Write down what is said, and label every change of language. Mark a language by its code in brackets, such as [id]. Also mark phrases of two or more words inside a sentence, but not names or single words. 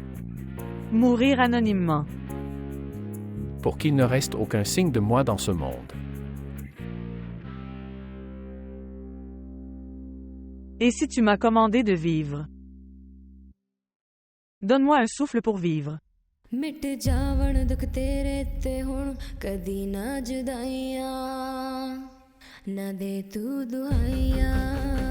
[fr] Mourir anonymement. Pour qu'il ne reste aucun signe de moi dans ce monde. Et si tu m'as commandé de vivre? Donne-moi un souffle pour vivre. [pa] ਮਿਟ ਜਾਵਣ ਦੁੱਖ ਤੇਰੇ ਤੇ ਹੁਣ ਕਦੀ ਨਾ ਜੁਦਾਈਆਂ ਨਾ ਦੇ ਤੂੰ ਦੁਹਾਈਆਂ